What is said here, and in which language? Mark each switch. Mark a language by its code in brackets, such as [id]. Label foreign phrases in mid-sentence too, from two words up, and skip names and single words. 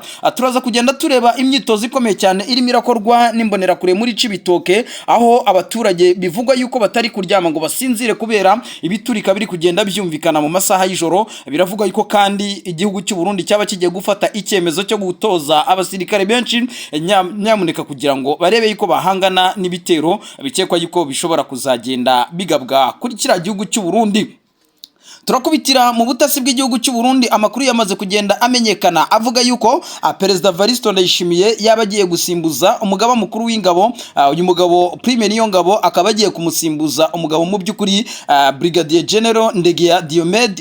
[rw] Turaza kugenda tureba imyitozo ikomeye cyane irimo irakorwa n'imbonera kure muri Cibitoke, aho abaturage bivugwa yuko batari kuryama ngo basinzire kubera ibiturika biri kugenda byumvikana mu masaha y'ijoro. Biravugwa yuko kandi igihugu cy'u Burundi cyaba kigiye gufata icyemezo cyo gutoza abasirikare benshi nyamuneka kugira ngo barebe yuko bahangana n'ibitero bikekwa yuko bishobora kuzagenda bigabwa kuri kiriya gihugu cy'u Burundi. Turakubitira mu butasi bw'igihugu cy'u Burundi, amakuru yamaze kugenda amenyekana avuga yuko Perezida Evariste Ndayishimiye yabagiye gusimbuza umugaba mukuru w'ingabo. Uyu mugabo Prime Niyongabo akaba agiye kumusimbuza umugabo mu by'ukuri [en] Brigadier General [rw] Ndegeya Diomede.